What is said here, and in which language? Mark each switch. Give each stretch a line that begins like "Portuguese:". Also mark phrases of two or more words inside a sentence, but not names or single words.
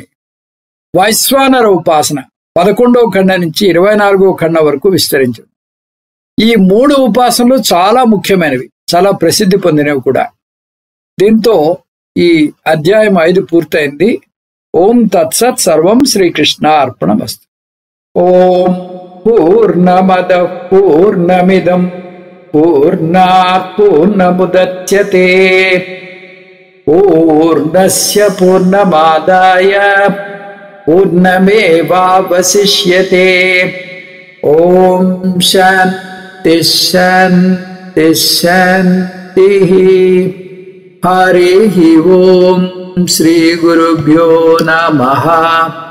Telugu: వైశ్వానర ఉపాసన 11వ ఖండం నుంచి 24వ ఖండం వరకు విస్తరించింది. ఈ 3 ఉపాసనలు చాలా ముఖ్యమైనవి, చాలా ప్రసిద్ధి పొందినవి కూడా. దీంతో ఈ అధ్యాయం 5 పూర్తయింది.
Sanskrit: ఓం తత్సత్. సర్వం శ్రీకృష్ణ అర్పణమస్తు. ఓం పూర్ణమద పూర్ణమిదం పూర్ణాత్ పూర్ణముదచ్యతే పూర్ణస్య పూర్ణమాదాయ పూర్ణమేవావశిష్యతే. ఓం శాంతి శాంతి శాంతి. హరి ఓం. శ్రీ గురుభ్యో నమః.